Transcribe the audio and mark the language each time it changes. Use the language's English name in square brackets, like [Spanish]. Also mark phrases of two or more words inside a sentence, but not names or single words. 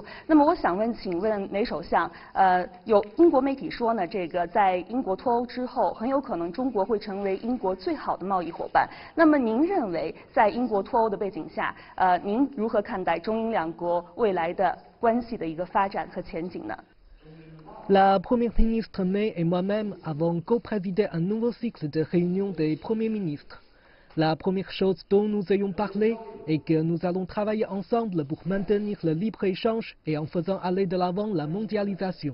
[Chinese] 那么我想请问梅首相，有英国媒体说呢，这个在英国脱欧之后，很有可能中国会成为英国最好的贸易伙伴。那么您认为，在英国脱欧的背景下，您如何看待中英两国未来的关系的一个发展和前景呢？ [French] La Première ministre May et moi-même avons co-présidé un nouveau cycle de réunions des premiers ministres. La première chose dont nous ayons parlé est que nous allons travailler ensemble pour maintenir le libre-échange et en faisant aller de l'avant la mondialisation.